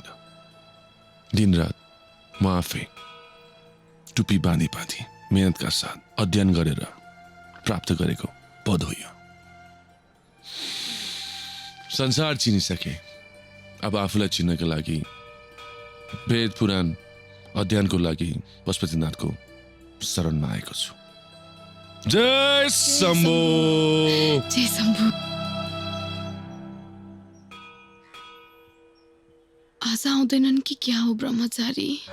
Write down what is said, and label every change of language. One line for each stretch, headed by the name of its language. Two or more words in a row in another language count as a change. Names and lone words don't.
Nepali: दिनरात म आफै टुपी बाँधी बाँधी मेहनतका साथ अध्ययन गरेर प्राप्त गरेको पद हो यो। संसार चिनिसके, अब आफूलाई चिन्नको लागि वेद पुराण अध्ययनको लागि पशुपतिनाथको शरणमा आएको छु। जय शंभू। जय शंभू। आज आउँदैनन् कि क्या हो ब्रह्मचारी?